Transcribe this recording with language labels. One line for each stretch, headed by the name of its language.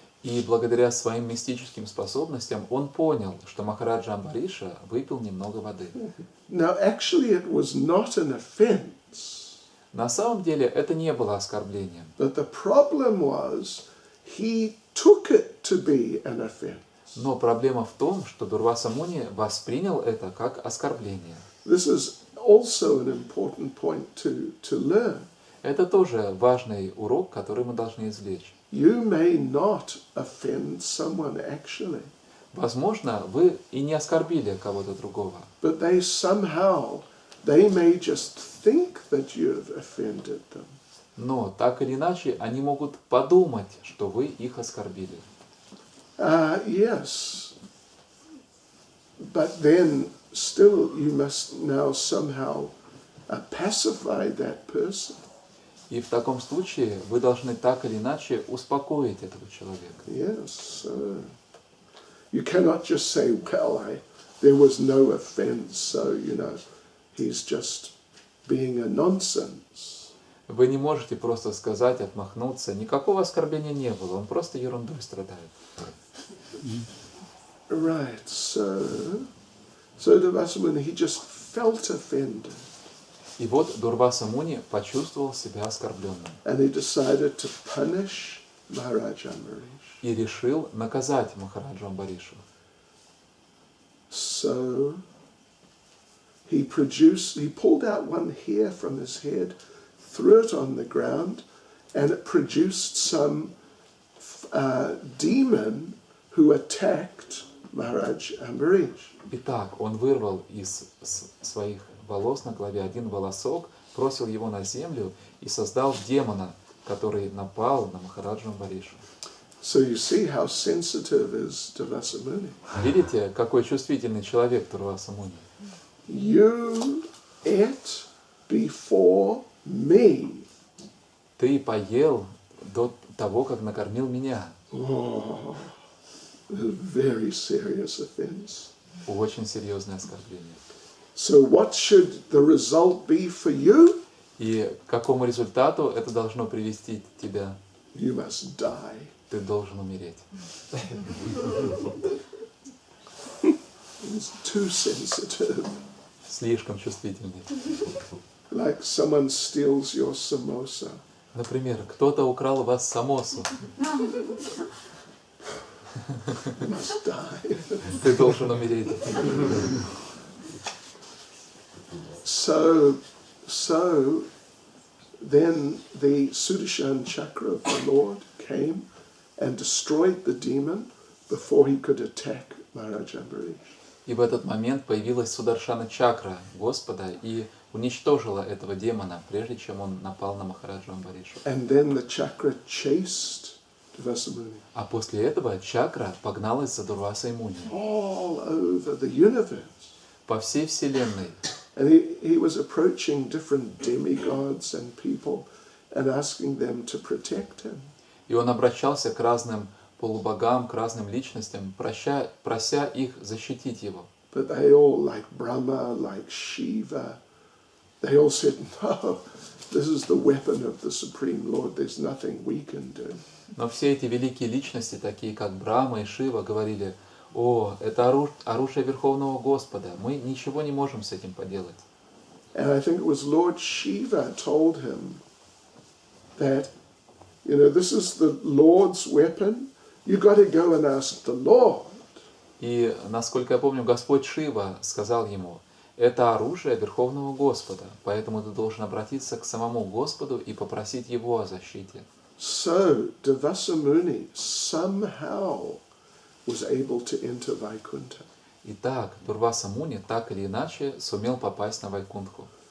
Russian: И благодаря своим мистическим способностям он понял, что Махараджа Амбариша выпил немного воды.
English: Now, actually, it was not an offense.
Russian: На самом деле это не было оскорблением.
English: But the problem was he took it to be an offense.
Russian: Но проблема в том, что Дурваса Муни воспринял это как оскорбление.
English: This is also an important point to learn.
Russian: Это тоже важный урок, который мы должны извлечь.
English: You may not offend someone actually,
Russian: Возможно, вы и не оскорбили кого-то другого,
English: but they may just think that you've offended them.
Russian: но так или иначе они могут подумать, что вы их оскорбили.
English: Yes, but then still you must now somehow pacify that person.
Russian: И в таком случае вы должны так или иначе успокоить этого человека.
English: Yes, you cannot just say, well, there was no offense, so, he's just being a nonsense.
Russian: Вы не можете просто сказать, отмахнуться. Никакого оскорбления не было, он просто ерундой страдает.
English: Right, so Durvasamuni, he just felt offended.
Russian: И вот Дурваса Муни почувствовал себя оскорбленным.
English: And he decided to punish Maharaj Ambarish.
Russian: И решил наказать Махараджа Амбаришу.
English: So he pulled out one hair from his head, threw it on the ground, and it produced some demon who attacked Maharaj Ambarish.
Russian: Итак, он вырвал из своих волос на голове один волосок, бросил его на землю и создал демона, который напал на Махараджа Амбаришу.
English: So you see how sensitive is Durvasamuni.
Russian: Видите, какой чувствительный человек Дурваса Муни?
English: You ate before me.
Russian: Ты поел до того, как накормил меня.
English: Oh, a very serious offense.
Russian: Очень серьезное оскорбление.
English: So what should the result be for you?
Russian: И к какому результату это должно привести тебя?
English: You must die.
Russian: Ты должен умереть.
English: It's too sensitive.
Russian: Слишком чувствительный.
English: Like someone steals your samosa.
Russian: Например, кто-то украл у вас самосу.
English: You must die.
Russian: Ты должен умереть.
English: So then the Sudarshan chakra of the Lord came and destroyed the demon before he could attack Maharaj Ambarish.
Russian: И в этот момент появилась Сударшана чакра Господа и уничтожила этого демона, прежде чем он напал на Махараджа Амбаришу.
English: And then the chakra chased Durvasamuni
Russian: А после этого чакра погналась за Дурвасой Муни
English: all over the universe.
Russian: по всей вселенной.
English: And he was approaching different demigods and people and asking them to protect him.
Russian: И он обращался к разным полубогам, к разным личностям, прося их защитить его.
English: But they all, like Brahma, like Shiva, they all said, no, this is the weapon of the Supreme Lord, there's nothing we can do.
Russian: Но все эти великие личности, такие как Брахма и Шива, говорили: «О, это оружие Верховного Господа, мы ничего не можем с этим поделать».
English: And I think it was Lord Shiva told him that, you know, this is the Lord's weapon, you got to go and ask the Lord.
Russian: И, насколько я помню, Господь Шива сказал ему: «Это оружие Верховного Господа, поэтому ты должен обратиться к самому Господу и попросить Его о защите».
English: So Durvasamuni somehow was able to enter Vaikuntha.
Russian: Итак, Дурваса Муни так или иначе сумел попасть на Вайкунтху.